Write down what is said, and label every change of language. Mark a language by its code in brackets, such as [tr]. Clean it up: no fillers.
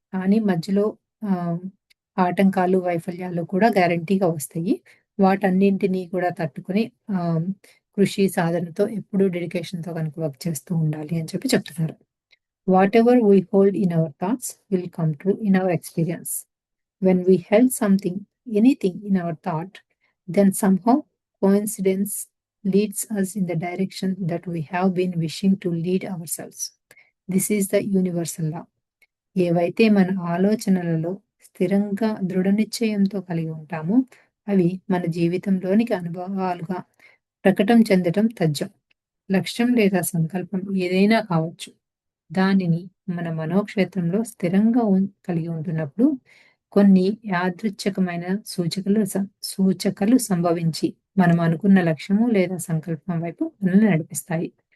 [te] కానీ మధ్యలో ఆటంకాలు, వైఫల్యాలు కూడా గ్యారంటీగా వస్తాయి. వాటన్నింటిని కూడా తట్టుకొని కృషి, సాధనతో ఎప్పుడూ డెడికేషన్‌తో కనుక వర్క్ చేస్తూ ఉండాలి అని చెప్తున్నారు. [en] Whatever we hold in our thoughts will come true in our experience. When we held something, anything in our thought, then somehow coincidence leads us in the direction that we have been wishing to lead ourselves. This is the universal law. [te] ఏవైతే మన ఆలోచనలలో స్థిరంగా దృఢ నిశ్చయంతో కలిగి ఉంటామో అవి మన జీవితంలోనికి అనుభవాలుగా ప్రకటన చెందటం తథ్యం. లక్ష్యం లేదా సంకల్పం ఏదైనా కావచ్చు. దానిని మన మనోక్షేత్రంలో స్థిరంగా కలిగి ఉంటున్నప్పుడు కొన్ని యాదృచ్ఛికమైన సూచకలు సంభవించి మనం అనుకున్న లక్ష్యము లేదా సంకల్పం వైపు మనల్ని నడిపిస్తాయి.